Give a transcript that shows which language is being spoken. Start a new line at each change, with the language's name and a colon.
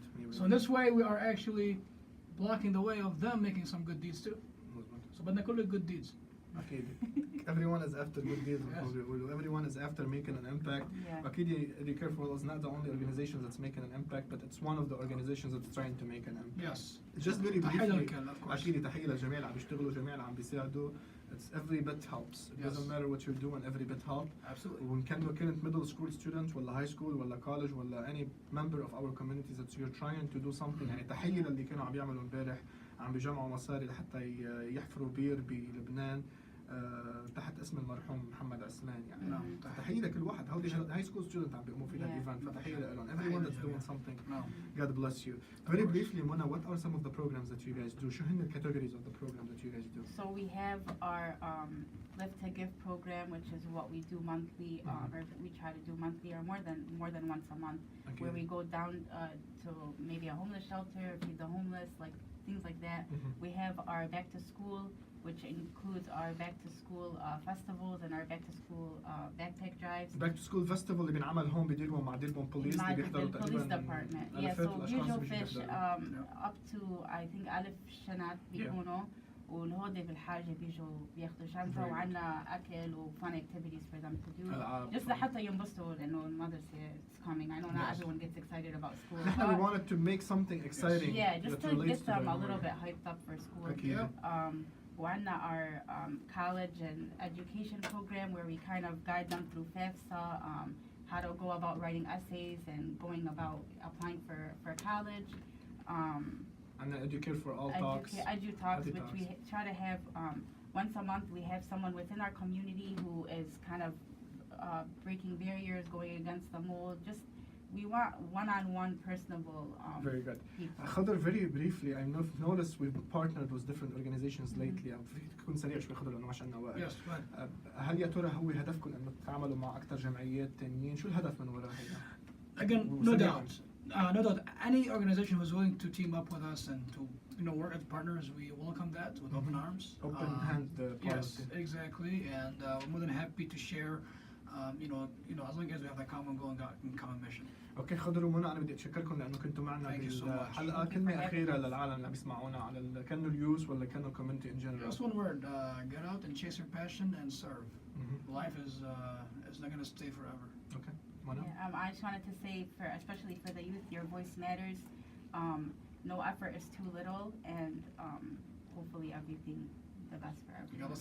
English: So in this way we are actually blocking the way of them making some good deeds too. So
Arabic: بدنا كل
English: good deeds.
Arabic: أكيد.
English: Everyone is after good deeds. Everyone is after making an impact. أكيد Recare for All is not the only organization that's making an impact, but it's one of the organizations that's trying to make an impact. Yes. Just very briefly.
Arabic: أكيد تحية للجميع اللي عم بيشتغلوا، جميع اللي عم بيساعدوا.
English: It's every bit helps. It doesn't matter what you're doing, every bit helps. Absolutely.
Arabic: وإن كانت
English: middle school student ولا high school ولا college ولا any member of our communities that you're trying to do something.
Arabic: يعني تحية للي كانوا عم يعملوا امبارح، عم بيجمعوا مصاري لحتى يحفروا بير بلبنان تحت اسم المرحوم محمد عثمان يعني. تحية لكل واحد. هودي هاي سكول ستودنت عم بيقوموا في الايفنت، فتحية لهم.
English: Everyone that's doing something. God bless you. Very briefly, Mona, what are some of the programs that you guys do?
Arabic: شو هن
English: categories of the programs that you guys do? So we have our Live to Give program, which is what we do monthly, or we try to do monthly or more than once a month, where we go down to maybe a homeless shelter, feed the homeless, like things like that. We have our back to school, which includes our back to school festivals and our back to school backpack drives. Back to school festival
Arabic: اللي بينعمل هون بديرهم مع ديرهم بوليس اللي بيحضروا تقريبا
English: police department. Yeah, so visual fish up to I think 1000
Arabic: شنط بيكونوا، والهودي بالحاجة بيجوا بياخدوا شنطة وعنا أكل
English: و fun activities for them to do.
Arabic: Just لحتى ينبسطوا لأنه المدرسة
English: is coming. I know not everyone gets excited about school. نحن we wanted to make something exciting. Yeah, just to get them a little bit hyped up for school.
Arabic: أكيد.
English: وعنا our college and education program where we kind of guide them through FAFSA, how to go about writing essays and going about applying for college. عندنا educate for all talks. Edu talks, Edu which we talks. try to have once a month. We have someone within our community who is kind of breaking barriers, going against the mold. Just we want one-on-one, personable Very good. people. خضر, very briefly, I noticed we've partnered with different organizations lately.
Arabic: فيك تكون سريع شوي خضر لأنه ما عشان وقت.
English: Yes, right.
Arabic: هل يا ترى هو هدفكم إنه تتعاملوا مع أكثر جمعيات تانيين؟ شو الهدف من وراء هيدا؟
English: Again, no
Arabic: وسريعاً.
English: doubt. No doubt. Any organization who's willing to team up with us and to, work as partners, we welcome that with open arms. Open hand Yes, policy. exactly. And we're more than happy to share, as long as we have that common goal and common mission.
Arabic: اوكي خضر ومنى، انا بدي اتشكركم لانه كنتوا معنا
English: Thank you so much.
Arabic: بالحلقه. كلمه اخيره للعالم اللي عم يسمعونا على كانوا اليوز ولا كانوا الكوميونتي ان جنرال.
English: Just one word: get out and chase your passion and serve. Life is not going to stay forever.
Arabic: اوكي منى.
English: Yeah, I just wanted to say, especially for the youth, your voice matters. No effort is too little, and hopefully everything the best for everyone.